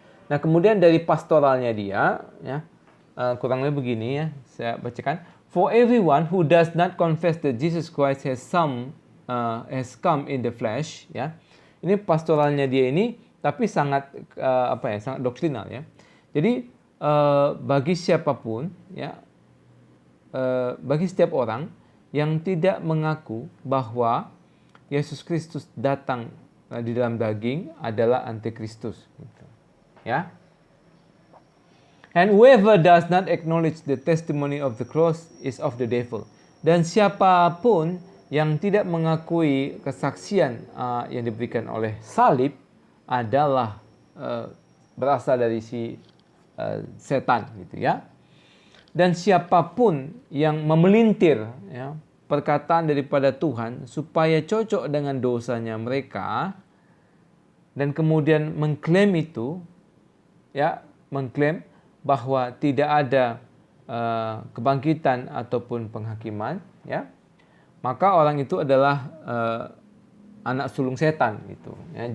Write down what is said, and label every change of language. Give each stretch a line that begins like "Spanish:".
Indonesian: Nah, kemudian dari pastoralnya dia, ya, kurang lebih begini, ya, saya bacakan.
English: For everyone who does not confess that Jesus Christ has come in the flesh, ya.
Indonesian: Ini pastoralnya dia ini, tapi sangat sangat doktrinal, ya. Jadi bagi siapapun, ya, bagi setiap orang yang tidak mengaku bahwa Yesus Kristus datang di dalam daging adalah antikristus, gitu, ya.
English: And whoever does not acknowledge the testimony of the cross is of the devil.
Indonesian: Dan siapapun yang tidak mengakui kesaksian yang diberikan oleh salib adalah berasal dari si setan, gitu, ya. Dan siapapun yang memelintir, ya, perkataan daripada Tuhan supaya cocok dengan dosanya mereka dan kemudian mengklaim itu, ya, mengklaim bahwa tidak ada kebangkitan ataupun penghakiman, ya, maka orang itu adalah anak sulung setan, gitu, ya.